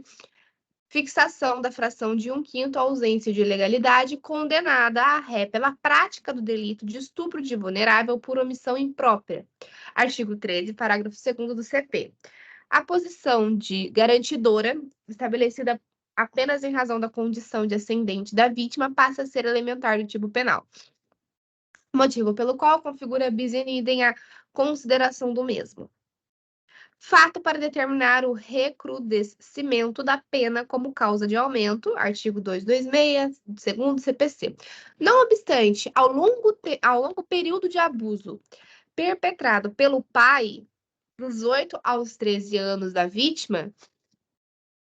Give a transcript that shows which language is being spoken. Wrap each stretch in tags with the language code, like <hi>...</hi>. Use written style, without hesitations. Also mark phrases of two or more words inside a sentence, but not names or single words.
<pt>Fixação da fração de 1/5 ausência de ilegalidade, condenada à ré pela prática do delito de estupro de vulnerável por omissão imprópria. Artigo 13, parágrafo 2º do CP. A posição de garantidora, estabelecida apenas em razão da condição de ascendente da vítima, passa a ser elementar do tipo penal. Motivo pelo qual configura</pt> <la>bis in idem</la> <pt>a consideração do mesmo. Fato para determinar o recrudescimento da pena como causa de aumento, artigo 226, segundo CPC. Não obstante, ao longo período de abuso perpetrado pelo pai, dos 8 aos 13 anos da vítima,</pt>